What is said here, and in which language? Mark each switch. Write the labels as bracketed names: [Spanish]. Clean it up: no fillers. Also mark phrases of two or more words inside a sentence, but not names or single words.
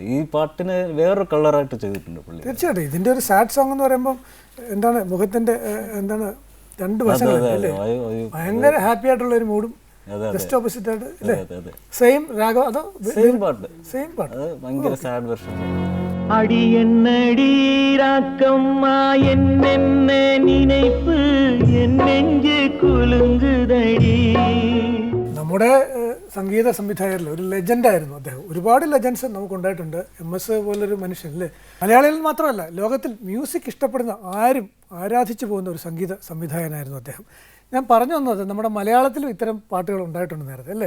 [Malayalam] ഈ പാട്ടിനെ വേറൊരു കളറായിട്ട് ചെയ്തിട്ടുണ്ട് പുള്ളി. തീർച്ചയായിട്ടും ഇതിൻ്റെ ഒരു [English] sad song [Malayalam] എന്ന് പറയുമ്പോൾ എന്താണ് മുഖത്തിൻ്റെ എന്താണ് രണ്ട് വശങ്ങളല്ലേ, ഭയങ്കര ഹാപ്പി ആയിട്ടുള്ള ഒരു മൂഡും [English] just opposite [Malayalam] ആയിട്ട് അല്ലേ, സെയിം രാഗം അതോ സെയിം പാട്ട്, സെയിം പാട്ട്, അത് ഭയങ്കര [English] sad version. [Tamil] அடியன்னடி ராக்கம்மா என்னென்ன நினைப்பு என் நெஞ்சு குலுங்குதடி. [Malayalam] നമ്മുടെ സംഗീത സംവിധായകരിൽ ഒരു ലെജൻഡായിരുന്നു അദ്ദേഹം. ഒരുപാട് ലെജൻഡ്സ് നമുക്കുണ്ടായിട്ടുണ്ട്. MS പോലൊരു മനുഷ്യൻ അല്ലേ. മലയാളികളിൽ മാത്രമല്ല, ലോകത്തിൽ മ്യൂസിക് ഇഷ്ടപ്പെടുന്ന ആരും ആരാധിച്ചു പോകുന്ന ഒരു സംഗീത സംവിധായകനായിരുന്നു അദ്ദേഹം. ഞാൻ പറഞ്ഞു വന്നത് നമ്മുടെ മലയാളത്തിലും ഇത്തരം പാട്ടുകൾ ഉണ്ടായിട്ടുണ്ട് നേരത്തെ അല്ലേ.